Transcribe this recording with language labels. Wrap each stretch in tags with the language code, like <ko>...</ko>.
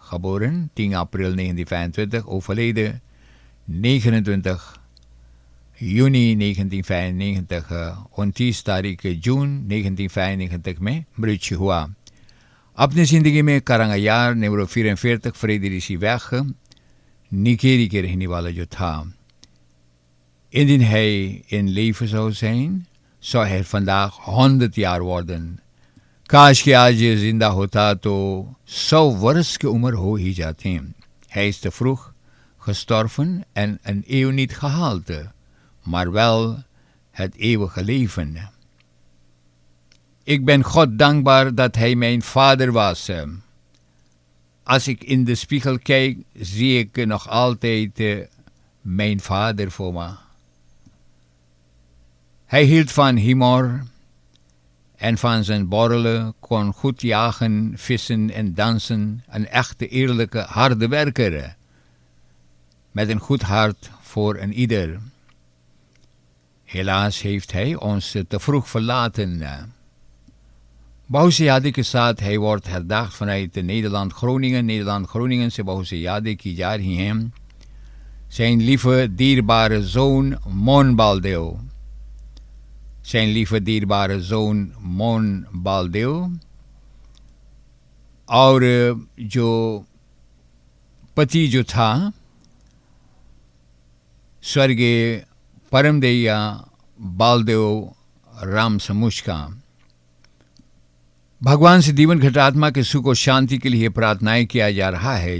<nl>Geboren 10 april 1925, overleden 29 juni 1995,</nl> <hi>29 तारीख जून 1995 में मृत्यु हुआ. अपनी ज़िंदगी में करंगायार नंबर 44 Fredericiweg Nikeri के रहने वाला जो था.</hi> <nl>Indien hij in leven zou zijn, zou hij vandaag 100 jaar worden.</nl> <hi>काश कि आज ये जिंदा होता तो 100 वर्ष की उम्र हो ही जाती.</hi> <nl>Hij is te vroeg gestorven en een eeuw niet gehaald, maar wel het eeuwige leven. Ik ben God dankbaar dat hij mijn vader was. Als ik in de spiegel kijk, zie ik nog altijd mijn vader voor me. Hij hield van humor en van zijn borrelen, kon goed jagen, vissen en dansen. Een echte, eerlijke, harde werker. Met een goed hart voor een ieder. Helaas heeft hij ons te vroeg verlaten. Bahushi Yadik</nl> <hi>के साथ</hi> <nl>hij wordt herdacht vanuit Nederland-Groningen.</nl> <hi>Nederland-Groningen से Bahushi Yadik की जा रही हैं.</hi> <nl>Zijn lieve, dierbare zoon Mon Baldew. Zijn lieve, dierbare zoon Mon Baldew.</nl> <hi>और जो पति जो था स्वर्गीय परमदैया बालदेव राम समुच का. भगवान से जीवन घटात्मा के सुख और शांति के लिए प्रार्थनाएं किया जा रहा है.</hi>